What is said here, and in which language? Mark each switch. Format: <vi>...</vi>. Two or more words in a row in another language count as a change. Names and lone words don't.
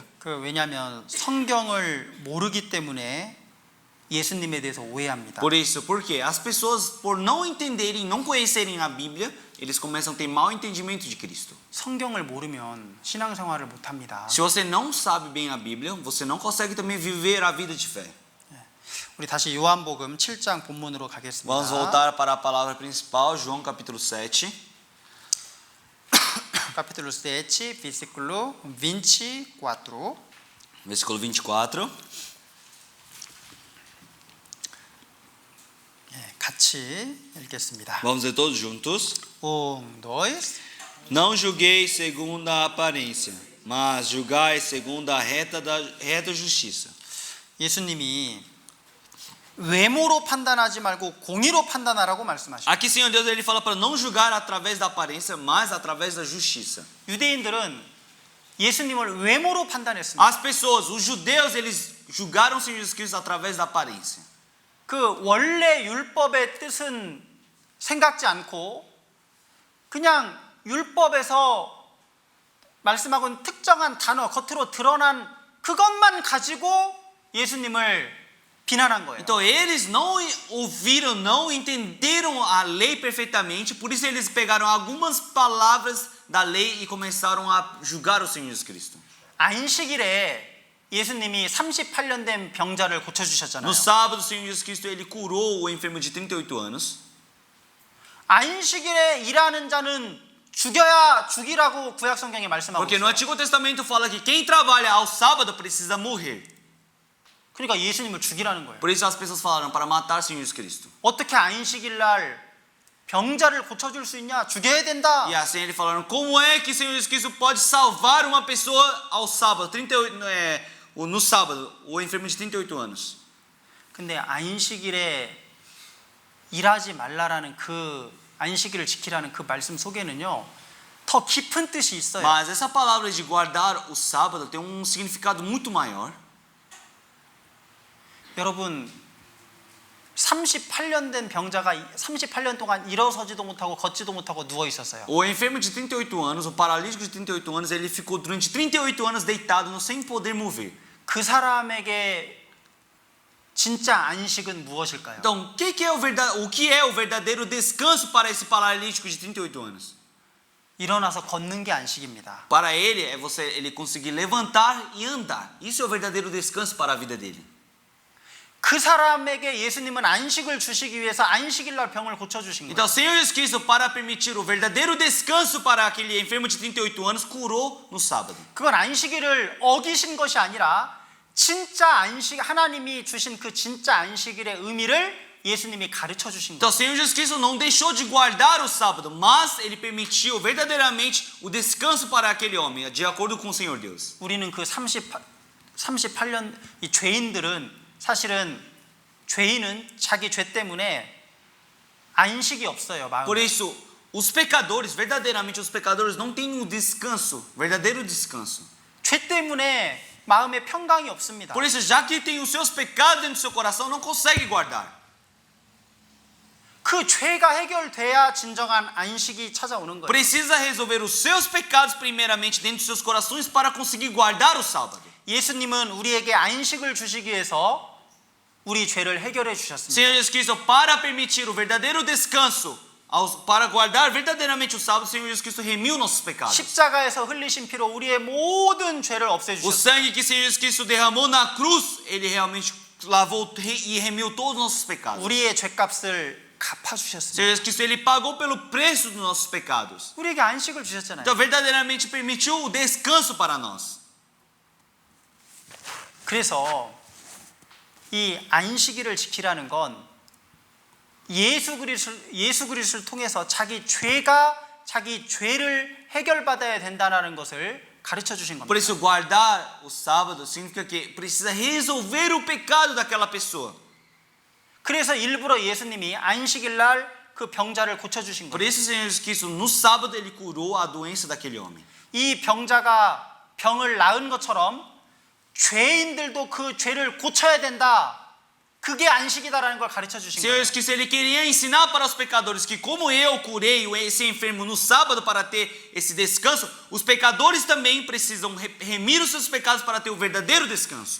<ko>그 왜냐하면 성경을 모르기 때문에 예수님에 대해서 오해합니다.</ko> <pt>Por isso, por quê? As pessoas, por não entenderem, não conhecerem a Bíblia, eles começam a ter mau entendimento de Cristo.</pt> <ko>성경을 모르면 신앙생활을 못 합니다.</ko> <pt>Se você não sabe bem a Bíblia, você não consegue também viver a vida de fé.</pt> <ko>우리 다시 요한복음 7장 본문으로 가겠습니다.</ko> <pt>Vamos voltar para a palavra principal, João capítulo 7. capítulo 7, versículo 24. Versículo 24.</pt> <ko>같이 읽겠습니다.</ko> <pt>Vamos ler todos juntos? 1, 2. Não julgueis segundo a aparência, mas julgai segundo a reta justiça.</pt> <ko>예수님이 외모로 판단하지 말고 공의로 판단하라고 말씀하시죠.</ko> <pt>Aqui, Senhor Deus, ele fala para não julgar através da aparência, mas através da justiça.</pt> <ko>유대인들은 예수님을 외모로 판단했습니다.</ko> <pt>As pessoas, os judeus, eles julgaram o Senhor Jesus Cristo através da aparência.</pt> <ko>그 원래 율법의 뜻은 생각지 않고 그냥 율법에서 말씀하고는 특정한 단어 겉으로 드러난 그것만 가지고 예수님을 비난한 거예요.</ko> <pt>Então eles não ouviram, não entenderam a lei perfeitamente, por isso eles pegaram algumas palavras da lei e começaram a julgar o Senhor Jesus Cristo.</pt> <ko>안식일에 예수님이 38년 된 병자를 고쳐주셨잖아요.</ko> <pt>No sábado, o Senhor Jesus Cristo ele curou o enfermo de 38 anos.</pt> <ko>안식일에 일하는 자는 죽이라고 구약 성경에 말씀하고</ko> <pt>Porque no</pt> <ko>있어요.</ko> <pt>Antigo Testamento fala que quem trabalha ao sábado precisa morrer.</pt> <ko>그러니까 예수님을 죽이라는 거예요.</ko> <pt>Por isso as pessoas falaram para matar o Senhor Jesus Cristo.</pt> <ko>어떻게 안식일 날 병자를 고쳐줄 수 있냐? 죽여야 된다.</ko> <pt>E assim eles falaram, como é que o Senhor Jesus Cristo pode salvar uma pessoa ao sábado, no sábado, o enfermo de 38 anos.</pt> <ko>근데 안식일에 일하지 말라라는 그 안식일을 지키라는 그 말씀 속에는요, 더 깊은 뜻이 있어요.</ko> <pt>Mas essa palavra de guardar o sábado tem um significado muito maior.</pt> <ko>여러분 38년 된 병자가 38년 동안 일어서지도 못하고 걷지도 못하고 누워 있었어요.</ko> <pt>O enfermo de 38 anos, o paralítico de 38 anos, ele ficou durante 38 anos deitado sem poder mover.</pt> <ko>그 사람에게 진짜 안식은 무엇일까요?</ko> <pt>Então, o que é o verdadeiro descanso para esse paralítico de 38 anos?</pt> <ko>일어나서 걷는 게 안식입니다.</ko> <pt>Para ele é ele conseguir levantar e andar. Isso é o verdadeiro descanso para a vida dele.</pt> <ko>그 사람에게 예수님은 안식을 주시기 위해서 안식일 날 병을 고쳐 주신 거예요.</ko> <pt>Então, o Senhor Jesus Cristo, para permitir o verdadeiro descanso para aquele enfermo de 38 anos, curou no sábado.</pt> <ko>그건 안식일을 어기신 것이 아니라 진짜 안식 하나님이 주신 그 진짜 안식일의 의미를 예수님이 가르쳐 주신</ko> <pt>Então,</pt> <ko>거예요.</ko> <pt>o Senhor Jesus Cristo não deixou de guardar o sábado, mas ele permitiu verdadeiramente o descanso para aquele homem, de acordo com o Senhor Deus.</pt> <ko>우리는 그 38년 이 죄인들은 사실은 죄인은 자기 죄 때문에 안식이 없어요, 마음에.</ko> <pt>Por isso, os pecadores, verdadeiramente os pecadores não têm um descanso, verdadeiro descanso.</pt> <ko>죄 때문에 마음에 평강이 없습니다.</ko> <pt>Por isso, já que tem os seus pecados dentro do seu coração, não consegue guardar.</pt> <ko>그 죄가 해결돼야 진정한 안식이 찾아오는 거예요.</ko> <pt>Precisa resolver os seus pecados primeiramente dentro dos seus corações para conseguir guardar o sábado.</pt> <ko>예수님은 우리에게 안식을 주시기 위해서 우리 죄를 해결해 주셨습니다.</ko> <pt>Senhor Jesus Cristo, para permitir o verdadeiro descanso, para guardar verdadeiramente o sábado, o Senhor Jesus Cristo remiu nossos pecados.</pt> <ko>십자가에서 흘리신 피로 우리의 모든 죄를 없애</ko> <pt>O</pt> <ko>주셨습니다.</ko> <pt>sangue que o Senhor Jesus Cristo derramou na cruz, ele realmente lavou e remiu todos os nossos pecados.</pt> <ko>우리의 죄값을 갚아</ko> <pt>O</pt> <ko>주셨습니다.</ko> <pt>Senhor Jesus Cristo, ele pagou pelo preço dos nossos pecados.</pt> <ko>우리에게 안식을 주셨잖아요.</ko> <pt>Então, verdadeiramente permitiu o descanso para nós.</pt> <ko>그래서 이 안식일을 지키라는 건 예수 그리스도를 통해서 자기 죄를 해결받아야 된다는 것을 가르쳐 주신</ko> <pt>Por</pt> <ko>겁니다.</ko> <pt>isso, guardar o sábado significa que precisa resolver o pecado daquela pessoa.</pt> <ko>그래서 일부러 예수님이 안식일 날 그 병자를 고쳐 주신</ko> <pt>Por</pt> <ko>거예요.</ko> <pt>isso, o Senhor Jesus Cristo, no sábado, ele curou a doença daquele homem.</pt> <ko>이 병자가 병을 낳은 것처럼 죄인들도 그 죄를 고쳐야 된다. 그게 안식이다라는 걸 가르쳐 주신</ko> <pt>Senhor</pt> <ko>거예요.</ko> <pt>Jesus Cristo, ele queria ensinar para os pecadores que como eu curei esse enfermo no sábado para ter esse descanso, os pecadores também precisam remir os seus pecados para ter o verdadeiro descanso.</pt>